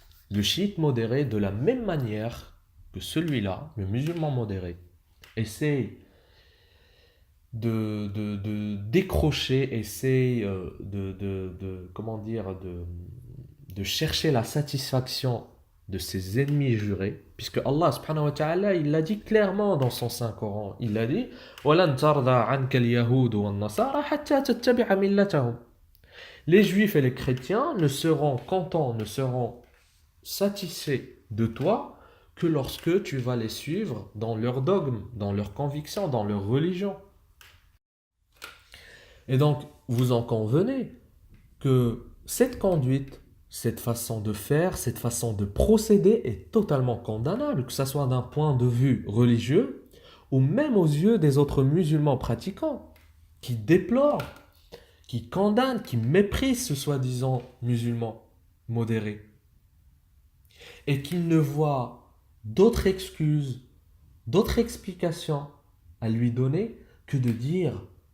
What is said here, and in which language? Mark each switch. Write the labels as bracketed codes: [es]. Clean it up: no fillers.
[fr] Le chiite modéré, de la même manière que celui-là, le musulman modéré, essaie de décrocher, essaie comment dire, de chercher la satisfaction de ses ennemis jurés, puisque Allah subhanahu wa ta'ala, il l'a dit clairement dans son Saint-Coran. Il l'a dit [ar] وَلَن تَرْضَى عَنْكَ الْيَهُودُ وَالنَّصَارَى حَتَّى تَتَّبِعَ مِلَّتَهُمْ. [fr] Les juifs et les chrétiens ne seront contents, ne seront satisfaits de toi que lorsque tu vas les suivre dans leurs dogmes, dans leurs convictions, dans leur religion. Et donc, vous en convenez que cette conduite, cette façon de faire, cette façon de procéder est totalement condamnable, que ce soit d'un point de vue religieux ou même aux yeux des autres musulmans pratiquants, qui déplorent, qui condamnent, qui méprisent ce soi-disant musulman modéré, et qui ne voient d'autres excuses, d'autres explications à lui donner que de dire